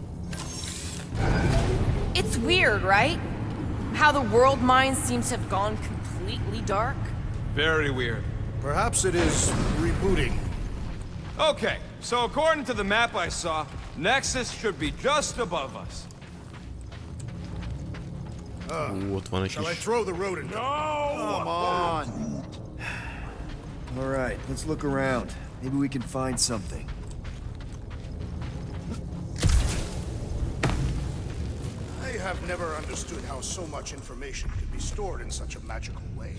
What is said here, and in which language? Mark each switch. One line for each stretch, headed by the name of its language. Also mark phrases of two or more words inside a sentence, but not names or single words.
English: It's weird, right? How the world mind seems to have gone completely dark. Very weird. Perhaps it is rebooting. Okay, so according to the map I saw, Nexus should be just above us.
Hungarian: Ott van egy
English: Shall I
Hungarian: kis...
English: throw the rodent? No! Come on. All right, let's look around. Maybe we can find something. I have never understood how so much information could be stored in such a magical way.